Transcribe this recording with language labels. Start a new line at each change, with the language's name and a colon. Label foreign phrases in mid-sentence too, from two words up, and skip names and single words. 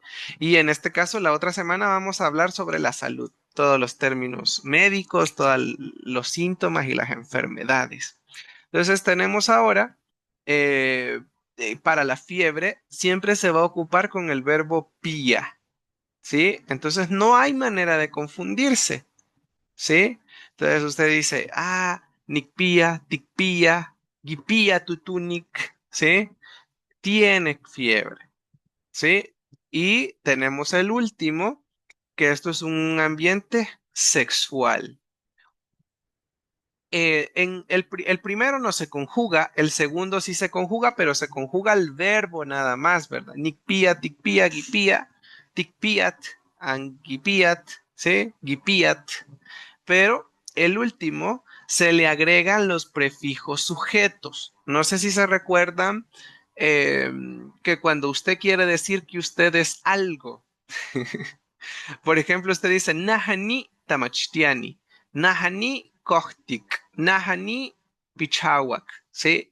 Spanish: Y en este caso, la otra semana vamos a hablar sobre la salud, todos los términos médicos, todos los síntomas y las enfermedades. Entonces tenemos ahora, para la fiebre, siempre se va a ocupar con el verbo pía, ¿sí? Entonces no hay manera de confundirse, ¿sí? Entonces usted dice,
Nahuatl languages: nicpía, ticpía, guipía, tutunik,
Spanish: ¿sí? Tiene fiebre, ¿sí? Y tenemos el último, que esto es un ambiente sexual. El primero no se conjuga, el segundo sí se conjuga, pero se conjuga el verbo nada más, ¿verdad?
Nahuatl languages: Nicpía, ticpía, guipía, ticpiat, anguipiat,
Spanish: ¿sí? Guipiat. Pero el último se le agregan los prefijos sujetos. No sé si se recuerdan eh, que cuando usted quiere decir que usted es algo, por ejemplo, usted dice
Nahuatl languages: Nahani Tamachtiani, Nahani Kohtik, Nahani Pichawak,
Spanish: ¿sí?